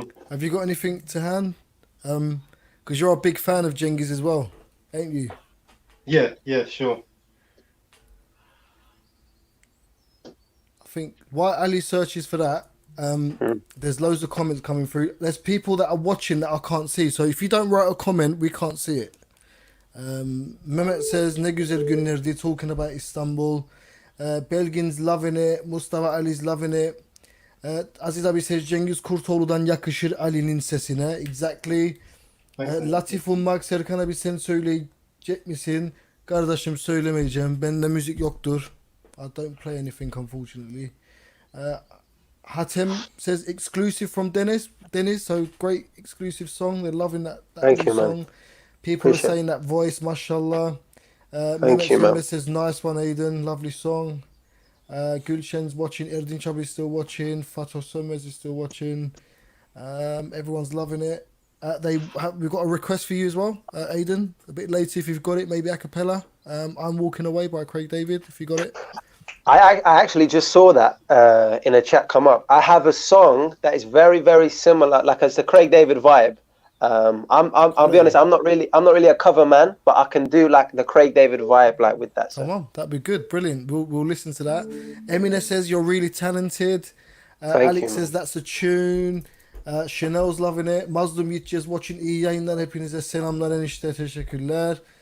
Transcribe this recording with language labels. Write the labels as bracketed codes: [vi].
[en] Have you got anything to hand? Because you're a big fan of Cengiz as well, ain't you? Yeah, sure. I think while Ali searches for that, there's loads of comments coming through. There's people that are watching that I can't see. So if you don't write a comment, we can't see it. Mehmet says, [tr] ne güzel günlerdi, [en] talking about Istanbul. Belgin's loving it. Mustafa Ali's loving it. Aziz abi says, [tr] Cengiz Kurtoğlu'dan yakışır Ali'nin sesine. [en] Exactly. [tr] Latif Ummak, Serkan abi sen söyleyecek misin? Kardeşim söylemeyeceğim. Bende müzik yoktur. [en] I don't play anything, unfortunately. Hatem says, exclusive from Deniz, so great exclusive song. They're loving that Thank you, song. man. People Appreciate are saying that voice, mashallah. Thank you, man. Says, nice one, Eyedan. Lovely song. Gülşen's watching. Erdinç abi is still watching. Fatih Sönmez is still watching. Everyone's loving it. We've got a request for you as well, Eyedan. A bit later if you've got it, maybe a cappella. I'm Walking Away by Craig David, if you got it. I actually just saw that in a chat come up. I have a song that is very, very similar, like it's the Craig David vibe. I'll be honest, I'm not really a cover man, but I can do like the Craig David vibe, like with that. Come on, that'd be good, brilliant. We'll listen to that. Emine says you're really talented. Alex says that's a tune. Chanel's loving it. Mazlum Yitcez watching. [tr] İyi yayınlar, hepinize selamlar enişte, teşekkürler.